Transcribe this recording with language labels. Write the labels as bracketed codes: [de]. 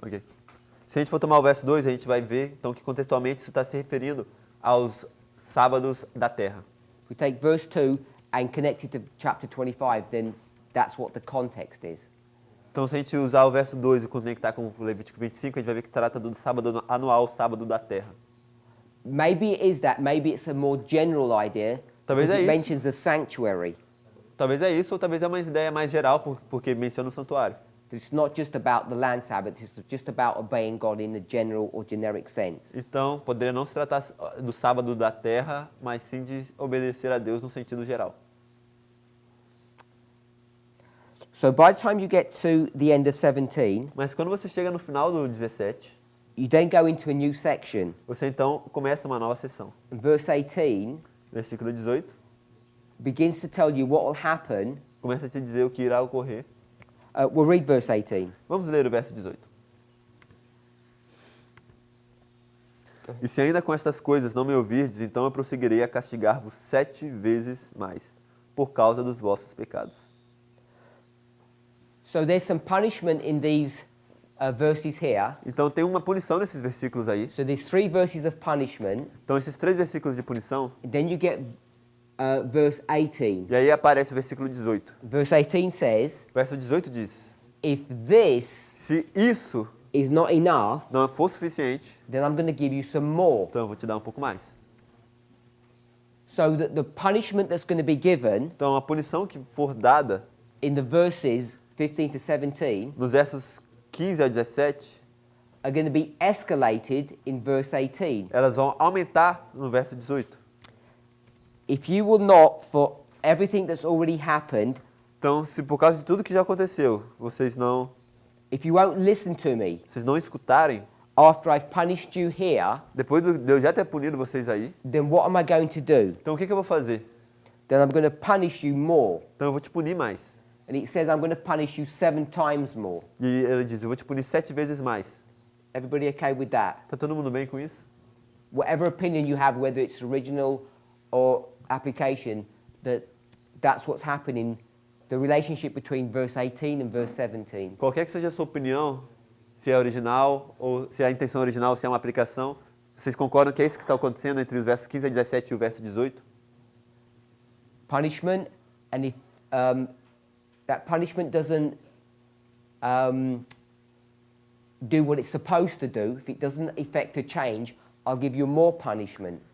[pt] ok. Se a gente for tomar o verso 2, a gente vai ver então que contextualmente isso está se referindo aos sábados da terra. [en] if we take verse 2 and connect it to chapter 25, then that's what the context is. [pt] Então, se a gente usar o verso 2 e conectar com o Levítico 25, a gente vai ver que trata do sábado anual, sábado da terra. [en] Maybe it is that, maybe it's a more general idea, [pt] Talvez [en] because [pt] é [en] it [pt] isso. [en] mentions the sanctuary. [pt] Talvez é isso, ou talvez é uma ideia mais geral, porque menciona o santuário. [en] It's not just about the land Sabbath, it's just about obeying God in the general or generic sense. [pt] Então, poderia não se tratar do sábado da terra, mas sim de obedecer a Deus no sentido geral. [en] So by the time you get to the end of 17, [pt] Mas quando você chega no final do 17, [en] you then go into a new section. [pt] você então começa uma nova sessão. [en] And verse 18 [pt] Versículo 18 [en] begins to tell you what will happen. [pt] começa a te dizer o que irá ocorrer. [en] We'll read verse 18. [pt] Vamos ler o verso 18. E se ainda com estas coisas não me ouvirdes, então eu prosseguirei a castigar-vos 7 vezes mais, por causa dos vossos pecados. [en] So there's some punishment in these verses here. [pt] Então tem uma punição nesses versículos aí. [en] So there's 3 verses of punishment. [pt] Então esses 3 versículos de punição, [en] And then you get verse 18. [pt] e aí aparece o versículo 18. [en] Verse 18 says, [pt] O verso 18 diz, [en] if this [pt] se isso [en] is not enough, [pt] não for suficiente, [en] then I'm going to give you some more. [pt] então eu vou te dar um pouco mais. [en] So that the punishment that's going to be given [pt] Então a punição que for dada [en] in the verses 15 to 17 [pt] nos versos 15 a 17, [en] are going to be escalated in verse 18. [pt] elas vão aumentar no verso 18. [en] If you will not, for everything that's already happened, [pt] Então, se por causa de tudo que já aconteceu, vocês não [en] if you won't listen to me [pt] escutarem, [en] after I've punished you here, [pt] depois de eu já ter punido vocês aí, [en] then what am I going to do? [pt] então o que eu vou fazer? [en] Then I'm going to punish you more. [pt] Então eu vou te punir mais. [en] And it says I'm going to punish you 7 times more. [pt] E ele diz, eu vou te punir 7 vezes mais. [en] Everybody okay with that? [pt] Tá todo mundo bem com isso? [en] Whatever opinion you have, whether it's original or application, that's what's happening, the relationship between verse 18 and verse 17. [pt] Qualquer que seja a sua opinião, se é original ou se é a intenção original, se é uma aplicação, vocês concordam que é isso que está acontecendo entre os versos 15 a 17 e o verso 18? [en] Punishment, and if that punishment doesn't do what it's supposed to do, if it doesn't effect a change, I'll give you more punishment.